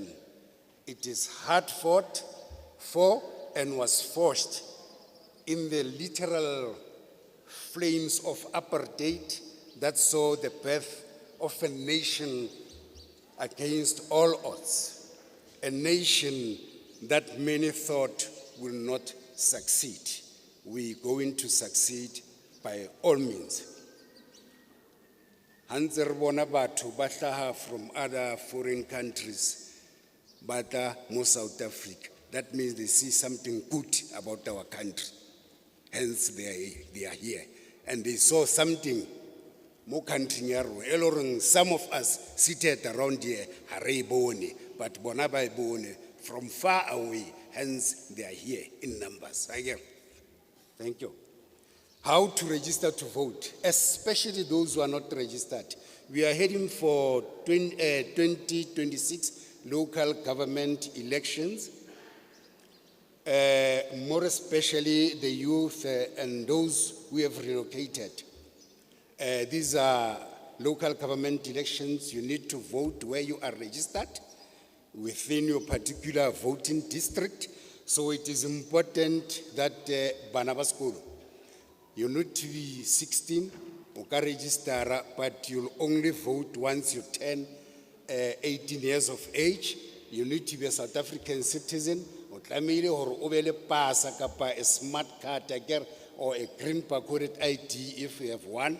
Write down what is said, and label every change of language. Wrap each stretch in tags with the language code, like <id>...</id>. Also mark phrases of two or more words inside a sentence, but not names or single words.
<en>It is hard fought for and was forged in the literal flames of apartheid that saw the birth of a nation against all odds, a nation that many thought will not succeed. We're going to succeed by all means.</en> <st>Hantse re bona batho ba hlaha</st> <en>from other foreign countries, but</en> <st>mo South Africa.</st> <en>That means they see something good about our country. Hence they are here. And they saw something more country</en> <st>ya rona. E le goreng</st> <en>some of us seated around here</en> <st>ha re bone,</st> <en>but</en> <st>bona ba bone</st> <en>from far away. Hence they are here in numbers. Again, thank you. How to register to vote, especially those who are not registered. We are heading for 2026 local government elections. More especially the youth and those who have relocated. These are local government elections. You need to vote where you are registered within your particular voting district. So it is important that</en> <st>bana ba sekolo,</st> <en>you need to be 16, you can register, but you'll only vote once you turn 18 years of age. You need to be a South African citizen. A smart card or a green barcoded ID if you have one.</en>